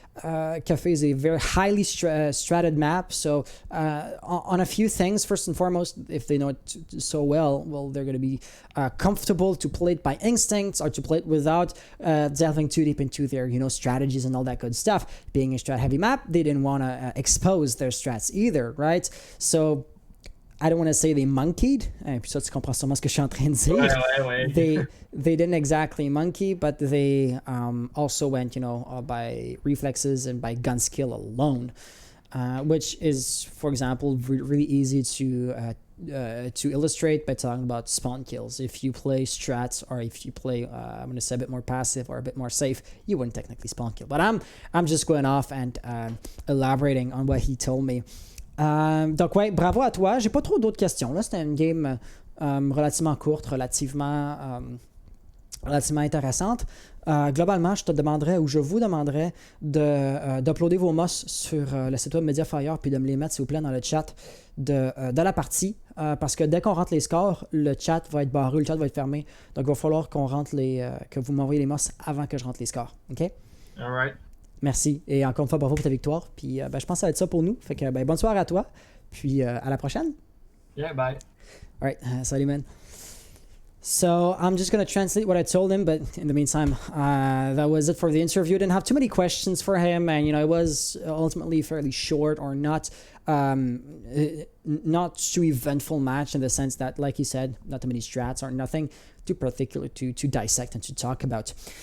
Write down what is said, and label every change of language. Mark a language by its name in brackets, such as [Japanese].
[English] Café is a very highly stratted map, so on a few things, first and foremost, if they know it so well, they're going to be comfortable to play it by instinct, or to play it without delving too deep into their strategies and all that good stuff. Being a strat heavy map, they didn't want to expose their strats either, right? So I don't want to say they monkeyed. [French] Puis ça, tu comprends sûrement ce que je suis en train de dire. Ouais. [English] They didn't exactly monkey, but they also went, by reflexes and by gun skill alone, which is, for example, really easy to illustrate by talking about spawn kills. If you play strats, or if you play, I'm going to say a bit more passive or a bit more safe, you wouldn't technically spawn kill. But I'm just going off and elaborating on what he told me. [French] Donc ouais, bravo à toi. J'ai pas trop d'autres questions. Là, c'était une game relativement courte, relativement intéressante. Globalement, je te demanderais, ou je vous demanderais d'uploader vos mosses sur le site web Mediafire, puis de me les mettre, s'il vous plaît, dans le chat de la partie. Parce que dès qu'on rentre les scores, le chat va être barré, le chat va être fermé. Donc il va falloir qu'on rentre que vous m'envoyez les mosses avant que je rentre les scores. OK? [English] All right. [French] Merci. Et encore une fois, bravo pour ta victoire. Puis je pense que ça va être ça pour nous. Fait que bonne soirée à toi. Puis à la prochaine. [English] Yeah, bye. All right. Salut, man. So I'm just going to translate what I told him, but in the meantime, that was it for the interview. Didn't have too many questions for him, and it was ultimately fairly short, or not too eventful match, in the sense that, like he said, not too many strats, or nothing too particular to dissect and to talk about.